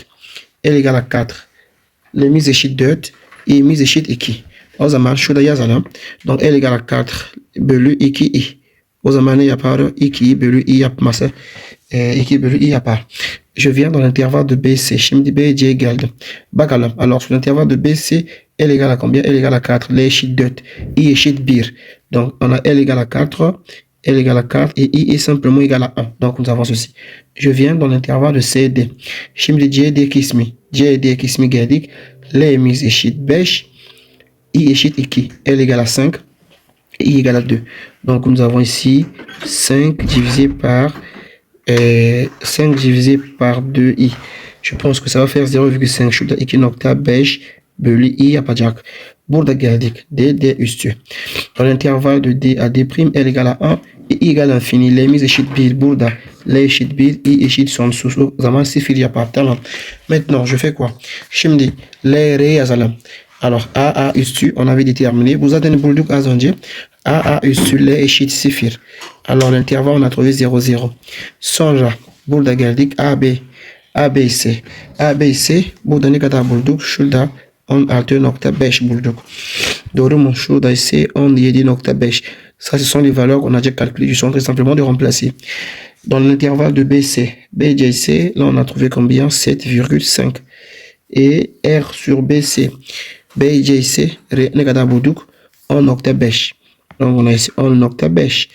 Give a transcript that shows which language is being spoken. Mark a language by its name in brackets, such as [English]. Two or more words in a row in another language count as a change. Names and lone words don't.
[French] L égale à 4. [Turkish] L'emiz eşit 4. i'miz eşit 2. O zaman şurada yazalım. [French] Donc L égale à 4 bölü 2i. [Turkish] O zaman ne yapar? 2 bölü i yapması. 2 bölü i yapar. [French] Je viens dans l'intervalle de BC. [Turkish] Şimdi BC geldim. Bakalım. [French] Alors sur l'intervalle de BC, L égale à combien? L égale à 4. [Turkish] L eşit 4. I eşit 1. [French] Donc on a L égale à 4. L égale à 4 et I est simplement égal à 1. Donc nous avons ceci. Je viens dans l'intervalle de CD. [Turkish] Şimdi CD kısmı geldik. L'miz eşit 5. I eşit 2. [French] L égale à 5. I égale à 2. Donc nous avons ici 5 divisé par 2i. Je pense que ça va faire 0,5. [Turkish] Şurada 2,5 bölü i yapacak. Burada geldik. D üstü. [French] Dans l'intervalle de D à D', L égale à 1 et I égale à l'infini. [Turkish] L'miz eşit 1. Burada L eşit 1, I eşit sonsuz. O zaman 0 yapar. Tamam. [French] Maintenant, je fais quoi? [Turkish] Şimdi L, R yazalım. [French] Alors A üstü on avait déterminé. [Turkish] Bu zaten bulduk az önce. A üstü L eşit 0. [French] Alors l'intervalle on a trouvé 0, 0. [Turkish] Sonra burada geldik AB ise burada ne kadar bulduk? Şurada 16.5 bulduk. Doğru mu? Şurada ise 17.5. [French] Ça, ce sont les valeurs qu'on a déjà calculées. Je suis très simplement de remplacer. Dans l'intervalle de BC, BJC, là, on a trouvé combien? 7,5. Et R sur BC, BJC, [Turkish] Negada Bouduk, [French] 10.5. Donc, on a ici 10.5.